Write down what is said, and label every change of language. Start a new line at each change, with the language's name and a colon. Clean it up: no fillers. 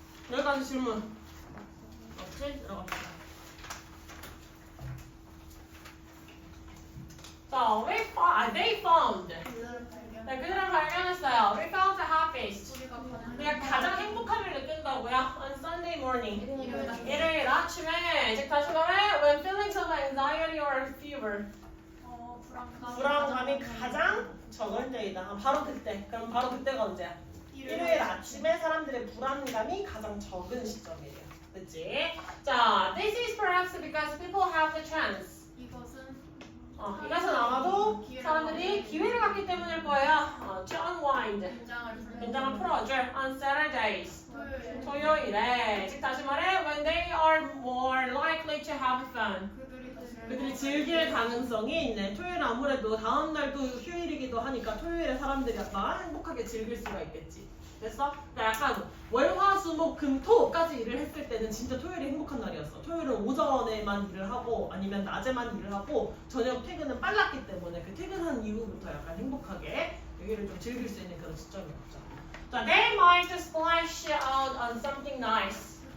Korean: 여기까지 질문. 없지? 들어갑시다.
English: 자, they found.
Korean: 그들을 발견. 네, 그들은 발견했어요. We felt happiest. 우리가 가장 행복함을 느낀다고요?
English: On Sunday morning. 일요일 아침에. 즉 다시 말해, when feelings of anxiety or fever.
Korean: 불안감이 가장 적은 때이다. 바로 그때. 그럼 바로 그때가 언제야? 일요일 아침에 사람들의 불안감이 가장 적은 시점이에요. 그치?
English: 자, this is perhaps because people have the chance.
Korean: 이것은 아마도 사람들이 기회를 갖기 때문일 거예요.
English: to unwind. 긴장을 풀어줄. on Saturdays.
Korean: 토요일에.
English: 즉 다시 말해, when they are more likely to have fun.
Korean: 그들이 즐길 가능성이 있네. 토요일 아무래도 다음 날도 휴일이기도 하니까 토요일에 사람들이 약간 행복하게 즐길 수가 있겠지. 됐어? 그러니까 약간 월화수목금토까지 일을 했을 때는 진짜 토요일이 행복한 날이었어. 토요일은 오전에만 일을 하고 아니면 낮에만 일을 하고 저녁 퇴근은 빨랐기 때문에 그 퇴근한 이후부터 약간 행복하게 여기를 좀 즐길 수 있는 그런 시점이었죠.
English: 자, they might splash out on something nice.